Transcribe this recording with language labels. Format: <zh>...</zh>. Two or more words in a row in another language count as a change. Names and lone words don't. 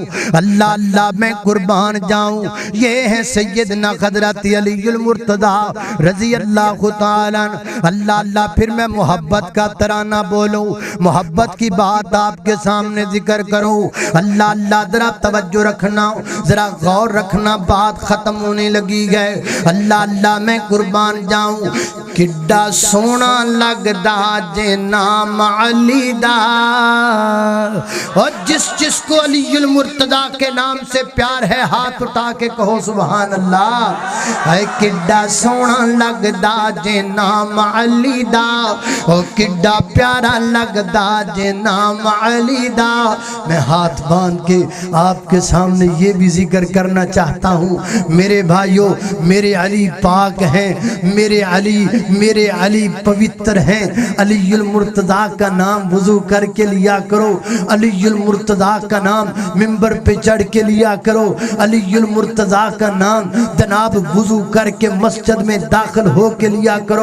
<ur>اللہ اللہ میں قربان جاؤں۔ یہ ہے سیدنا حضرت علی المرتضیٰ</ur> <ar>رضی اللہ تعالیٰ عنہ۔</ar> <ur>اللہ اللہ پھر میں محبت کا ترانہ بولوں، محبت کی بات آپ کے سامنے ذکر کروں۔ اللہ اللہ ذرا توجہ رکھنا، ذرا غور رکھنا، بات ختم ہونے لگی ہے۔ اللہ اللہ میں قربان جاؤں،</ur> <pa>کڈا سونا لگدا جے نام علی دا،</pa> <ur>اور جس جس کو علی المرتضیٰ کے نام سے پیار ہے ہاتھ اٹھا کے کہو</ur> <ar>سبحان اللہ۔</ar> <pa>اے کڈا سونا لگدا جے نام علی دا، او کڈا پیارا لگدا جے نام علی دا۔</pa> <ur>میں ہاتھ باندھ کے آپ کے سامنے یہ بھی ذکر کرنا چاہتا ہوں میرے بھائیوں، میرے علی پاک ہیں، میرے علی پوتر ہیں۔ علی المرتضیٰ کا نام وضو کر کے لیا کرو، علی المرتضیٰ کا نام منبر پہ چڑھ کے لیا کرو، علی المرتضیٰ کا نام جناب وضو کر کے مسجد میں داخل ہو کے لیا کرو۔</ur>